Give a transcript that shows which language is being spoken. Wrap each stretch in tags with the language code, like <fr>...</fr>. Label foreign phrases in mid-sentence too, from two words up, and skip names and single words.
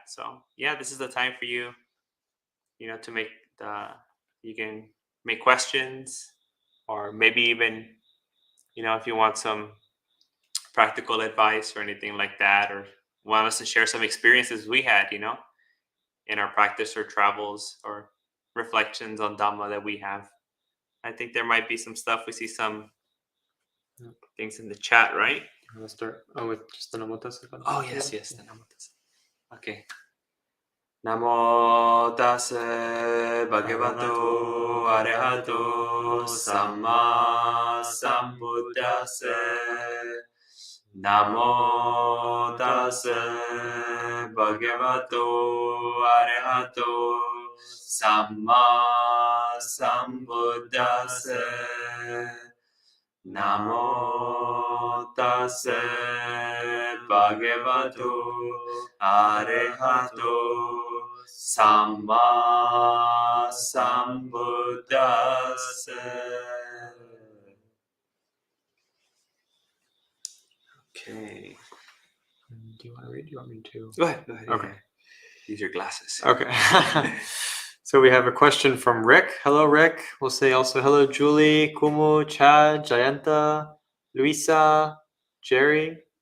<en>So yeah, this is the time for you, to make you can make questions, or maybe even if you want some practical advice or anything like that, or want us to share some experiences we had, in our practice or travels or reflections on Dhamma that we have. I think there might be some stuff. We see some things in the chat, right? You want to start with just the Namo Tassa? Oh, yes, the Namo Tassa. Okay.</en> <pi>Namo Tassa Bhagavato Arahato Samma Sambuddhassa. Namo Tassa Bhagavato Arahato Samma Sambuddhassa. Namo Tassa Bhagavato Arahato Samma Sambuddhassa.</pi> <en>Okay. Do you want to read? Do you want me to? Go ahead. Okay. Yeah. Use your glasses. Okay. So we have a question from Rick. Hello, Rick. We'll say also hello, Julie, Kumu, Chad, Jayanta, Luisa, Jerry.</en>